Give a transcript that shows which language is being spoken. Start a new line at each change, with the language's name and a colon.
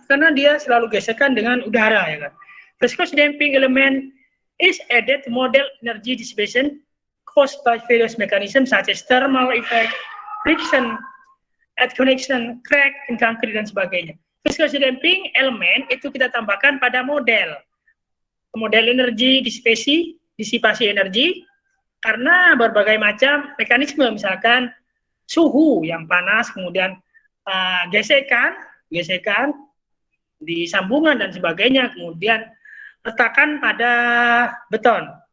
Indonesian: Karena dia selalu gesekan dengan udara ya kan.
English: Viscous damping element is added to model energy dissipation caused by various mechanisms such as thermal effect, friction, adconnection, crack in concrete
Indonesian: dan sebagainya. Viscosity damping elemen itu kita tambahkan pada model energi, disipasi energi, karena berbagai macam mekanisme, misalkan suhu yang panas, kemudian gesekan di sambungan dan sebagainya, kemudian letakkan pada beton.